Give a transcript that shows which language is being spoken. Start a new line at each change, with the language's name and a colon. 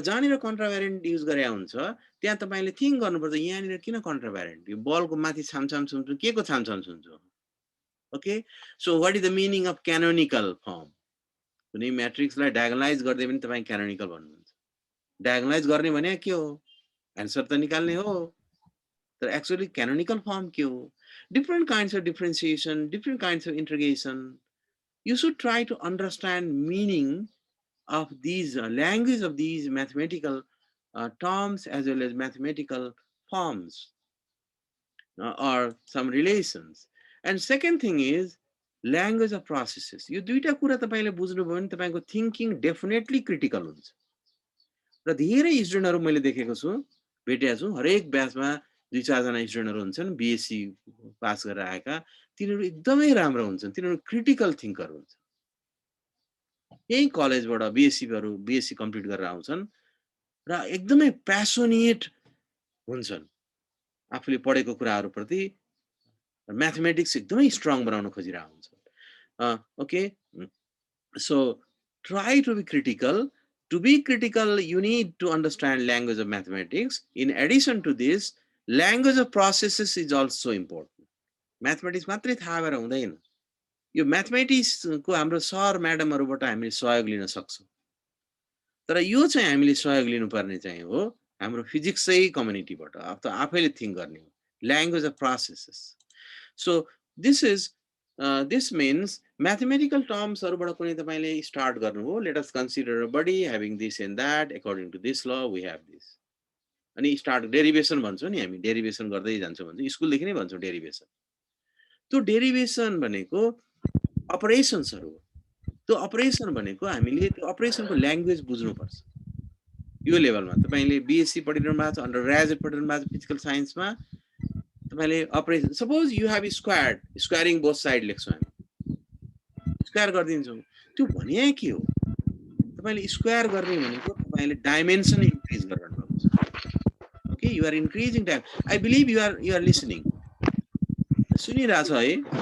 Nepali: जहाँनिर कन्ट्राभ्यारिएन्ट युज गरे हुन्छ त्यहाँ तपाईँले थिङ्क गर्नुपर्छ, यहाँनिर किन कन्ट्राभ्यारिएन्ट, यो बलको माथि छामछाम छुम्छुम के को छामछाम छुम्छुम।
English: Okay, so what is the meaning of canonical form.
Nepali: कुनै म्याट्रिक्सलाई डायगोनलाइज गर्दै पनि तपाईँ क्यानोनिकल भन्नुहुन्छ। डायगोनलाइज गर्ने भने के हो, एन्सर त निकाल्ने हो, तर एक्चुअली canonical form के हो।
English: Different kinds of differentiation, different kinds of integration. You should try to understand meaning of these language of these mathematical terms as well as mathematical forms or some relations. And second thing is language of processes.
Nepali: यो दुईटा कुरा तपाईले बुझ्नुभयो भने तपाईको thinking definitely critical हुन्छ। र धेरै स्टुडेन्टहरु मैले देखेको छु, भेटेको छु, हरेक ब्याचमा 2-4 जना स्टुडेन्टहरु हुन्छन् बीएससी पास गरेर आएका, तिनीहरु एकदमै राम्रो हुन्छन्, तिनीहरु क्रिटिकल थिंकर हुन्छन्। यही कलेजबाट बीएससी कम्प्लिट गरेर आउँछन् र एकदमै प्यासोनेट हुन्छन् आफूले पढेको कुराहरु प्रति, म्याथमेटिक्स एकदमै स्ट्रङ बनाउन खोजिरहेका हुन्छन्।
English: Okay, so try to be critical. To be critical, you need to understand language of mathematics. In addition to this, language of processes is also important.
Nepali: Mathematics मात्रै थाहा भएर हुँदैन। यो म्याथमेटिक्स को हाम्रो सर म्याडमहरुबाट हामीले सहयोग लिन सक्छौं, तर यो चाहिँ हामीले सहयोग लिनुपर्ने चाहिँ हो हाम्रो फिजिक्सै कम्युनिटीबाट, आफैले थिंक गर्ने हो,
English: language of processes. So this means mathematical terms
Nepali: हरुबाट कुनै तपाईले स्टार्ट गर्नु हो,
English: let us consider a body having this and that, according to this law we have this.
Nepali: अनि स्टार्ट डेरिभेसन भन्छौं नि हामी, डेरिभेसन गर्दै जान्छौं भन्छ, स्कुल देखि नै भन्छौं डेरिभेसन। त्यो डेरिभेसन भनेको अपरेशन्सहरु हो। त्यो अपरेसन भनेको हामीले त्यो अपरेसनको ल्याङ्ग्वेज बुझ्नु पर्छ। यो लेभलमा तपाईले बीएससी पढिरहनु भएको छ, अन्डर ग्रेजुएट पढिरहनु भएको छ फिजिकल साइन्समा, तपाईले operation,
English: suppose you have squared,
Nepali: squaring both side लेख्छौं हामी, स्क्वायर गरिदिन्छौं, त्यो भने के हो, तपाईले स्क्वायर गर्ने भनेको तपाईले डाइमेन्सन इन्क्रिज गरिरहनु भएको छ।
English: Okay, you are increasing time. I believe you are listening,
Nepali: सुनिरहेछ है?